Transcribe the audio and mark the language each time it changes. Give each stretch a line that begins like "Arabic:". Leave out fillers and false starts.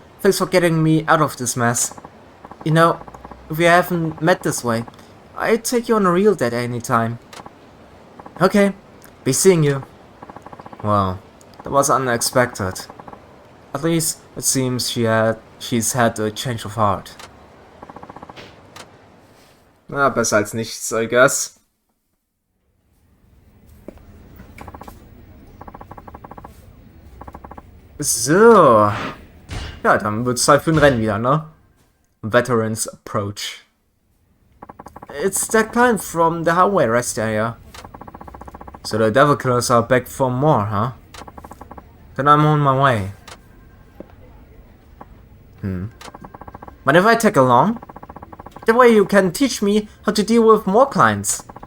English: Thanks for getting me out of this mess. You know, if we haven't met this way, I'd take you on a real date anytime. Okay, be seeing you. Well, that was unexpected. At least, it seems she's had a change of heart.
German: Na, besser als nichts,
English: I guess.
German: So. Ja, dann wird's Zeit für ein Rennen wieder, ne?
English: Veterans Approach. It's that climb from the highway rest area. So the devil killers are back for more, huh? Then I'm on my way. But if I tag along, that way you can teach me how to deal with more clients.